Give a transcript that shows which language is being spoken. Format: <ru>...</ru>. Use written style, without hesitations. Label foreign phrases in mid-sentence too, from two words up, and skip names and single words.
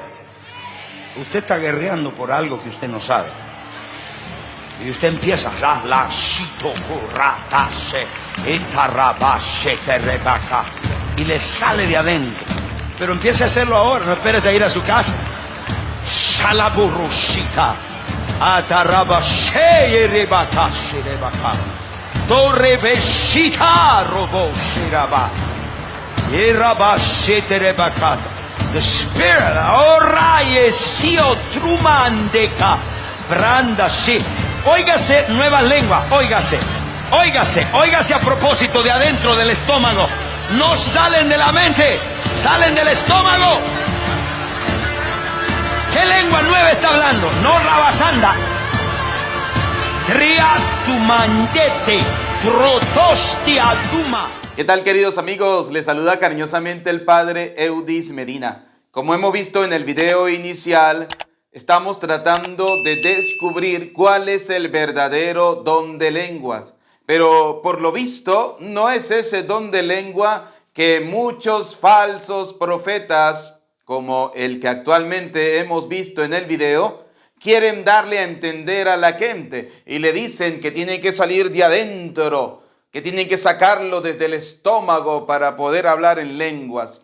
<es>Usted está guerreando por algo que usted no sabe. Y usted empieza y le sale de adentro. Pero empiece a hacerlo ahora, no esperes a ir a su casa. Shalaburusita ataraba sheyerebaka sherebaka torrebeshita roboshiraba yeraba sheterebaka.</es> <en>The Spirit, oraye sio trumandeka branda sí.</en> <es>Óigase nueva lengua, óigase, óigase, óigase a propósito de adentro del estómago. No salen de la mente, salen del estómago. ¿Qué lengua nueva está hablando? No rabasanda. Triatumandete, trotostiaduma. ¿Qué tal, queridos amigos? Les saluda cariñosamente el Padre Eudis Medina. Como hemos visto en el video inicial, estamos tratando de descubrir cuál es el verdadero don de lenguas. Pero por lo visto, no es ese don de lengua que muchos falsos profetas, como el que actualmente hemos visto en el video, quieren darle a entender a la gente y le dicen que tiene que salir de adentro, que tienen que sacarlo desde el estómago para poder hablar en lenguas.</es>